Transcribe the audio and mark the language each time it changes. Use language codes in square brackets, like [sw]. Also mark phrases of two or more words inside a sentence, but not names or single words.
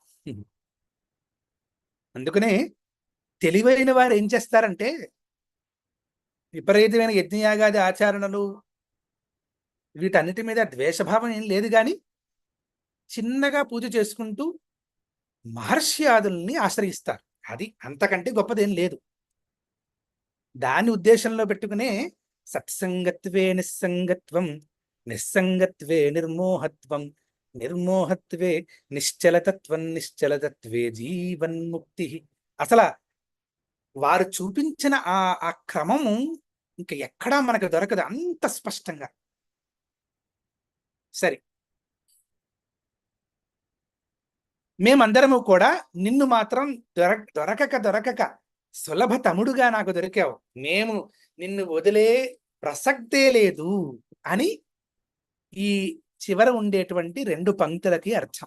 [te] అందుకనే తెలివైన వారు ఏం చేస్తారంటే విపరీతమైన యజ్ఞయాగాది ఆచరణలు వీటన్నిటి మీద ద్వేషభావం ఏం లేదు, కానీ చిన్నగా పూజ చేసుకుంటూ మహర్షి ఆదుల్ని ఆశ్రయిస్తారు. అది అంతకంటే గొప్పదేం లేదు. దాని ఉద్దేశంలో పెట్టుకునే [sa] सत्सङ्गत्वे निस्सङ्गत्वं निस्सङ्गत्वे निर्मोहत्वं निर्मोहत्वे निश्चलतत्वं निश्चलतत्वे जीवन्मुक्ति. [te] అసలు వారు చూపించిన ఆ క్రమము ఇంకా ఎక్కడా మనకు దొరకదు అంత స్పష్టంగా. సరే, మేమందరము కూడా నిన్ను మాత్రం దొరకక సులభ తముడుగా నాకు దొరికావు, మేము నిన్ను వదిలే ప్రసక్తే లేదు అని ఈ చివర ఉండేటువంటి 2 పంక్తులకి అర్థం.